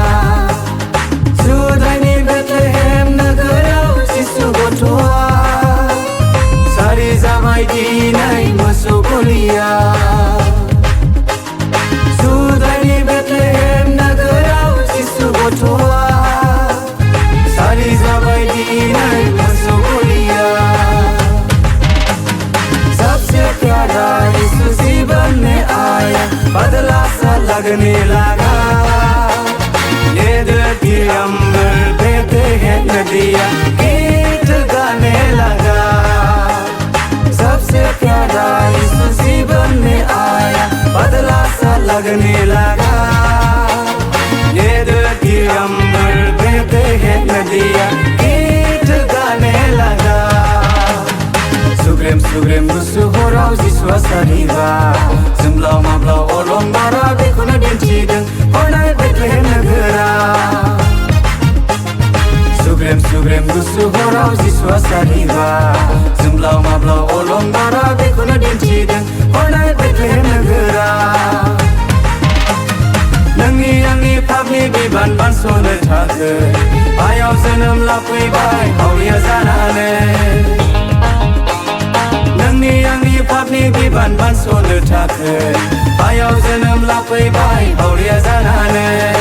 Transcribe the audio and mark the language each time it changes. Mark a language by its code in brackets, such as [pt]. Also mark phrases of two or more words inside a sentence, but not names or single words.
[brx] जुदानि बेथलेहेम नोगोराव जिसु गथ'आ सारि जाबाय दिनै मोसौ गलिया जुदानि बेथलेहेम नोगोराव जिसु गथ'आ सारि जाबाय दिनै मोसौ गलिया [hi] सबसे प्यारा यीशु जीवन में आया बदला सा लगने लगा ये धरती अंबर बेथलेहेम नदिया गीत गाने लगा सबसे प्यारा यीशु जीवन में आया बदला सा लगने लगा ये धरती अंबर बेथलेहेम नदिया गीत गाने लगा [brx] सुग्रेम सुग्रेम गुसु हराव जिसुआ सारिबाय जोंब्लाव माब्लाव अलंबारा बेखौनो दिन्थिदों हरनाय बेथलेहेम नोगोरा सुग्रेम सुग्रेम गुसु हराव जिसुआ सारिबाय जोंब्लाव माब्लाव अलंबारा बेखौनो दिन्थिदों हरनाय बेथलेहेम नोगोरा नोंनि आंनि पापनि बिबान बानस'नो थाखाय आयाव जोनोम लाफैबाय हावरिया जानानै नोंनि आंनि पापनि बानस'नो थाखाय बायाव जोनोम लाफैबाय बावरिया जानानै